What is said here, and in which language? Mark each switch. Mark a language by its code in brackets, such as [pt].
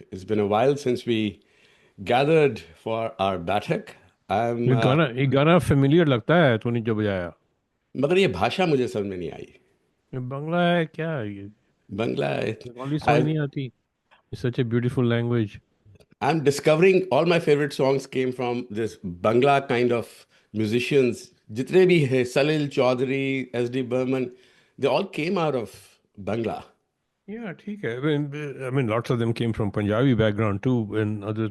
[en] It's been a while since we gathered for our Batak. I'm, [hi] ये गाना familiar लगता है तूने जो बजाया मगर ये भाषा मुझे समझ में नहीं आई. ये बांग्ला है क्या ये [en] Bangla. [hi] बंगाली समझ नहीं आती [en] It's such a beautiful language I'm discovering all my favorite songs came from this Bangla kind of musicians. [hi] जितने भी हैं, Salil Chaudhary, S.D. [en] Burman, they all came out of Bangla. [hi] Yeah, ठीक है. [en] I mean, lots of them came from Punjabi background too, and others.